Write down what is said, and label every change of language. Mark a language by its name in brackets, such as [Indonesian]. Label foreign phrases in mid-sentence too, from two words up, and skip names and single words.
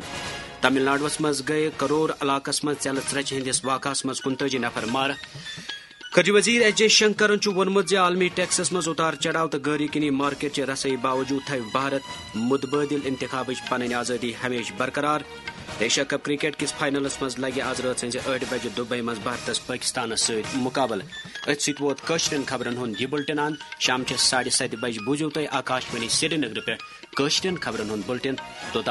[Kashmiri] تمل ناڈوس مز گئے کرور علاقس مز ژیلہ ژرچہ ہندس واقعس مز 39 نفر مارہ. خارجہ وزیر ایس جے شنکرن وونمت عالمی ٹیکسس مز اتار چڑھاؤ تو غیر یقینی مارکیٹ چہ رسائی باوجود تھو بھارت متبادل انتخابچ پنن آزادی ہمیشہ برقرار. ایشیا کپ کرکٹ کس فائنلس مز لگہ آز رات 8 بجے دبئی مز بھارتس پاکستانس ست مقابل. ات ست ووت کشرین خبرن ہند یہ بلٹن ان شام 7:30 بجے بوزیو تھی آکاشوانی سری نگر پہ کشرین خبرن ہند بلٹن.